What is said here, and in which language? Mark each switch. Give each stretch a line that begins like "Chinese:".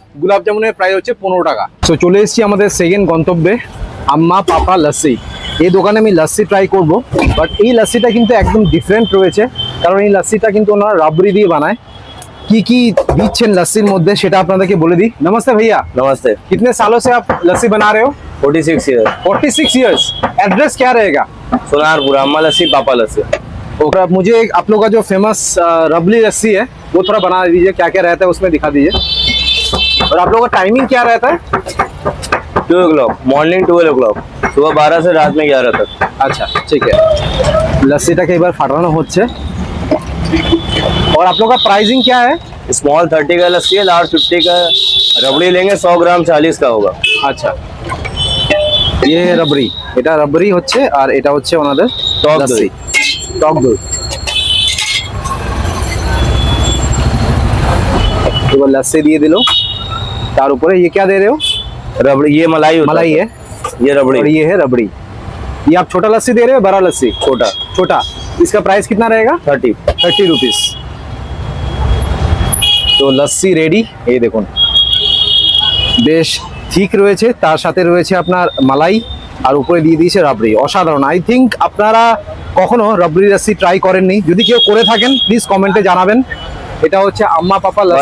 Bangla: গোলাপ জামুনের প্রাইস হচ্ছে 15 টাকা। তো চলে এসেছি আমাদের সেকেন্ড গন্তব্যে, আম্মা পাপা লস্যি। এই দোকানে আমি লস্যি ট্রাই করব, বাট এই লস্যিটা কিন্তু একদম ডিফারেন্ট রয়েছে, কারণ এই লস্যিটা কিন্তু ওনারা রাবড়ি দিয়ে বানায়। কি কি দিচ্ছেন লস্যির মধ্যে সেটা আপনাদেরকে বলে দিই।
Hindi: নমস্তে भैया। नमस्ते। कितने सालों से आप लस्सी बना रहे हो? 46 ईयर। 46 इयर्स। एड्रेस क्या रहेगा? सोनारपुरा, अम्मा लस्सी पापा लस्सी। और मुझे आप लोग का जो फेमस रबड़ी लस्सी है वो थोड़ा बना दीजिए, क्या क्या रहता है उसमें दिखा दीजिए। और आप लोग का टाइमिंग क्या रहता है? 2 o'clock मॉर्निंग, 12 o'clock सुबह 12 से रात में 11 तक। अच्छा ठीक है।
Bangla: लस्सीটাকে এবার ফাটানো হচ্ছে।
Hindi: और आप लोग का प्राइसिंग क्या है? स्मॉल 30 का लस्सी है, लार्ज 50 का। रबड़ी लेंगे 100 ग्राम 40 का होगा।
Bangla: আচ্ছা,
Hindi: ये रबड़ी,
Bangla: এটা रबड़ी হচ্ছে, আর এটা হচ্ছে ওনাদের টক লস্যি, দই। টক দই। এবার लस्सी দিয়ে দিলো, তার উপরে
Hindi: ये क्या दे रहे हो? रबड़ी, ये मलाई होता मलाई है, ये रबड़ी। और ये है रबड़ी। ये आप छोटा लस्सी दे रहे हो, बड़ा लस्सी? छोटा। छोटा। इसका प्राइस कितना रहेगा? 30 रुपीस।
Bangla: তো লস্যি রেডি। এই দেখুন বেশ ঠিক রয়েছে, তার সাথে রয়েছে আপনার মালাই, আর উপরে দিয়ে দিয়েছে রাবড়ি। অসাধারণ। আই থিঙ্ক আপনারা কখনো রাবড়ি লস্যি ট্রাই করেননি, যদি কেউ করে থাকেন প্লিজ কমেন্টে জানাবেন। এটা হচ্ছে আম্মা পাপা লস্যি।